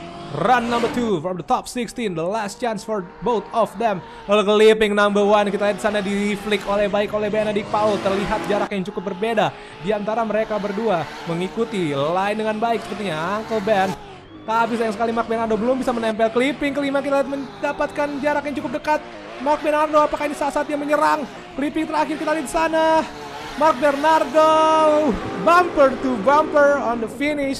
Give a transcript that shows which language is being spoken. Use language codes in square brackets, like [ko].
[en] Run number 2 from the top 16, the last chance for both of them. [id] Lalu clipping number 1 kita lihat di sana di flick oleh Benedict Paul. Terlihat jarak yang cukup berbeda di antara mereka berdua, mengikuti line dengan baik sepertinya Uncle Ben. Tapi sayang sekali Mark Bernardo belum bisa menempel. Clipping kelima kita mendapatkan jarak yang cukup dekat. Mark Bernardo, apakah ini saat dia menyerang? Clipping terakhir kita lihat di sana. [en] Mark Bernardo bumper to bumper on the finish.